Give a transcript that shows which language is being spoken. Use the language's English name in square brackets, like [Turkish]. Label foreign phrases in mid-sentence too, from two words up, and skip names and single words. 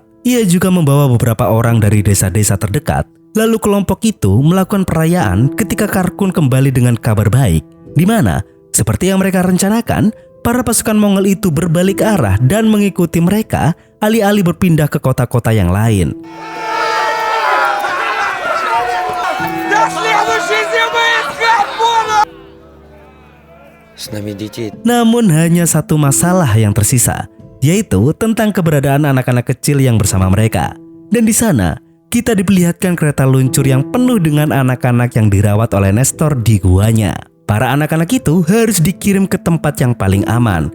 [Indonesian] Ia juga membawa beberapa orang dari desa-desa terdekat. Lalu kelompok itu melakukan perayaan ketika Karkun kembali dengan kabar baik, di mana seperti yang mereka rencanakan, para pasukan Mongol itu berbalik arah dan mengikuti mereka, alih-alih berpindah ke kota-kota yang lain. [Russian] С нами детей. [Indonesian] Namun hanya satu masalah yang tersisa, yaitu tentang keberadaan anak-anak kecil yang bersama mereka. Dan di sana, kita diperlihatkan kereta luncur yang penuh dengan anak-anak yang dirawat oleh Nestor di guanya. Para anak-anak itu harus dikirim ke tempat yang paling aman.